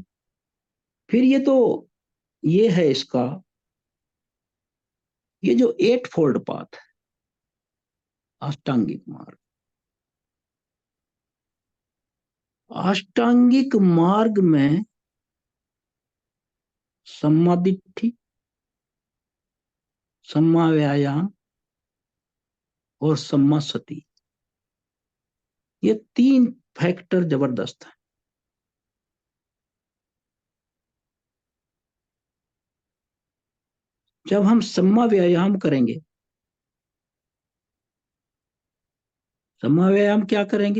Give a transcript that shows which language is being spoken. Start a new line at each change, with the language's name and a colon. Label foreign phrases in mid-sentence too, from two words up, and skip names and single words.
Hindi: फिर ये तो, ये है इसका, ये जो
English: eightfold path
Hindi: है, अष्टांगिक मार्ग। अष्टांगिक मार्ग में
Pali: सम्मा दिट्ठी, सम्मा व्यायाम
Hindi: और
Pali: सम्मा सती,
Hindi: ये तीन फैक्टर जबरदस्त है। जब हम
Pali: सम्मा व्यायाम
Hindi: करेंगे,
Pali: सम्मा व्यायाम
Hindi: क्या करेंगे?